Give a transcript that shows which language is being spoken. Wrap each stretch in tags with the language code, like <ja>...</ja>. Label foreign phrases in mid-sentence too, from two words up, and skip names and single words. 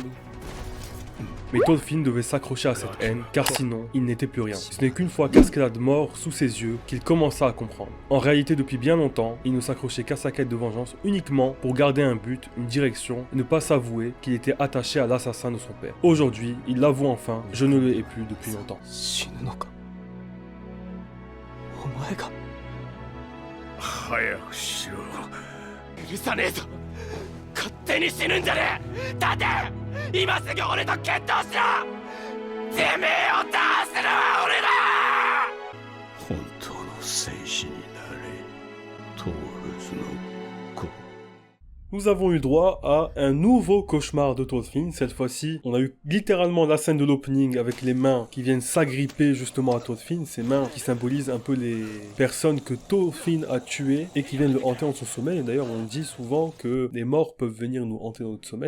<fr>Mais Thorfinn devait s'accrocher à cette haine, car sinon, il n'était plus rien. Ce n'est qu'une fois qu'Askeladd mort sous ses yeux qu'il commença à comprendre. En réalité, depuis bien longtemps, il ne s'accrochait qu'à sa quête de vengeance uniquement pour garder un but, une direction, et ne pas s'avouer qu'il était attaché à l'assassin de son père. Aujourd'hui, il l'avoue enfin, je ne le hais plus depuis longtemps.</fr> <ja>お前が早くしろ許さねえぞ勝手に死ぬんじゃねえ立て今すぐ俺と決闘しろてめえを倒すのは俺だ本当の戦士になれ東仏の子</ja> <fr>Nous avons eu droit à un nouveau cauchemar de Thorfinn. Cette fois-ci, on a eu littéralement la scène de l'opening avec les mains qui viennent s'agripper justement à Thorfinn. Ces mains qui symbolisent un peu les personnes que Thorfinn a tuées et qui viennent le hanter dans son sommeil. D'ailleurs, on dit souvent que les morts peuvent venir nous hanter dans notre sommeil.</fr>